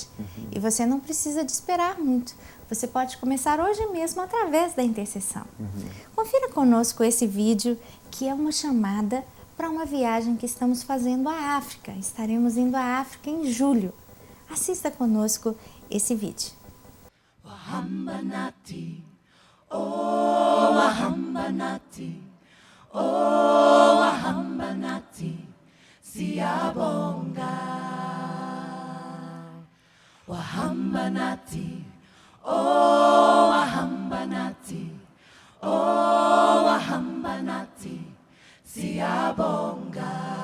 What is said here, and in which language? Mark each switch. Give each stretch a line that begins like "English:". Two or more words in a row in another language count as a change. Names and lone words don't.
Portuguese: E você não precisa de esperar muito. Você pode começar hoje mesmo através da intercessão. Confira conosco esse vídeo, que é uma chamada para uma viagem que estamos fazendo à África. Estaremos indo à África em julho. Assista conosco esse vídeo.
Zulu: Wahambanati, oh Wahambanati, oh Wahambanati, Siyabonga. Wahambanati, oh Wahambanati, oh Wahambanati, Siyabonga.